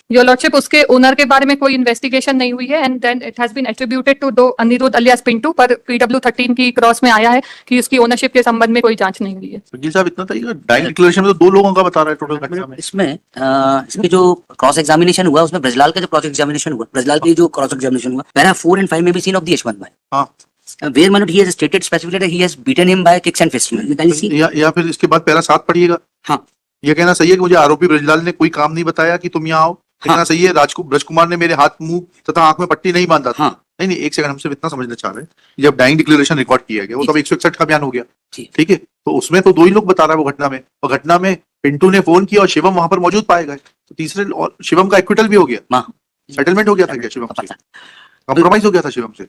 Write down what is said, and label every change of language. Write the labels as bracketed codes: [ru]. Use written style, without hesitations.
[hi] Your lordship, उसके owner के बारे में कोई इन्वेस्टिगेशन नहीं हुई है [en] and then it has been attributed to दो Aniruddha alias Pintu, [hi] पर PW13 की क्रॉस में आया है कि उसकी ओनरशिप के संबंध में कोई जांच नहीं हुई है। वकील साहब, इतना था डाइंग डिक्लेरेशन में तो 2 लोगों का बता रहा है टोटल। इसमें जो क्रॉस एग्जामिनेशन हुआ उसमें ब्रजलाल का जो क्रॉस एग्जामिनेशन हुआ, ब्रजलाल की जो क्रॉस एग्जामिनेशन हुआ, पैरा 4 and 5 में भी सीन ऑफ द यशवंत भाई। हां, [en] where my lord he has stated specifically that he has beaten him by kicks and fists. [hi] या फिर इसके बाद पैरा 7 पढ़िएगा। हाँ, ये कहना सही है कि मुझे आरोपी ब्रजलाल ने कोई काम नहीं बताया कि तुम यहाँ आओ। कहना सही है ब्रजकुमार ने मेरे हाथ, मुंह तथा आंख में पट्टी नहीं बांधा था। नहीं, एक सेकंड, हम सिर्फ इतना समझना चाह रहे हैं, जब डाइंग डिक्लेरेशन रिकॉर्ड किया गया वो तब 161 का बयान हो गया, ठीक है, तो उसमें तो 2 ही लोग बता रहा है वो घटना में, और घटना में पिंटू ने फोन किया और शिवम वहां पर मौजूद पाए गए, तो तीसरे और शिवम का एक्विटल भी हो गया, सेटलमेंट हो गया था क्या शिवम से? कॉम्प्रोमाइज हो गया था शिवम से?